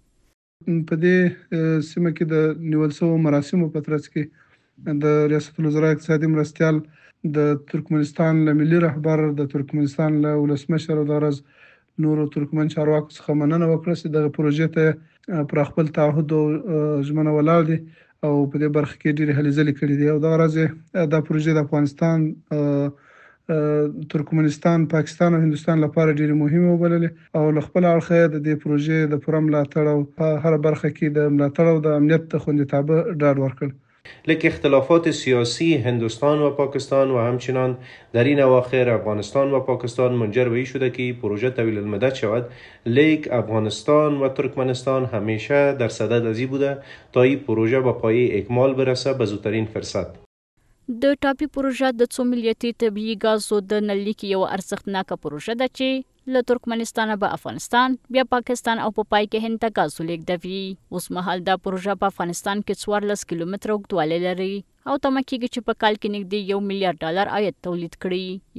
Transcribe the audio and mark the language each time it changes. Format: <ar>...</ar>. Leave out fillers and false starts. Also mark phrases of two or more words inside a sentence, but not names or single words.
<ps>په دې سیمه کې د نیول شوو مراسمو په ترڅ کې د ریاست الوزرا اقتصادي مرستیال د ترکمنستان له ملي رهبر د ترکمنستان له ولسمشر او د غرض نورو ترکمن چارواکو څخه مننه وکړه چې دغه پروژې ته پر خپل تعهد او ژمنه ولاړ دي او په دې برخه کې ډېرې هلې ځلې کړې دي او د غرض دا پروژې د افغانستان ترکمنستان پاکستان او هندوستان لپاره ډېرې مهمه وبللې او له خپل اړخه د دې پروژې د پوره ملاتړ او په هر برخه کې د ملاتړ او د امنیت د خوندیتابه ډاډ ورکړ.</ps> <fa>لیکن اختلافات سیاسی هندوستان و پاکستان و همچنان در این اواخر افغانستان و پاکستان منجر به این شده که پروژه طویل المدت شود. لیکن افغانستان و ترکمنستان همیشه در صدد از این بوده تا این پروژه به پایه اکمال برسه به زودترین فرصت.</fa> <ps>د ټاپي پروژه د 2 ملیتي طبیعي ګازو د نللیک یو ارزښتناکه پروژه ده چې له ترکمنستان به افغانستان بیا پاکستان او په پای کې هند ته ګاز لیږدوي. اوس مهال دا پروژه په افغانستان کې 14 کیلومتره اوږدوالی لري او تمه کېږي چې په کال کې نږدې $1 میلیارډ عاید تولید کړي.</ps>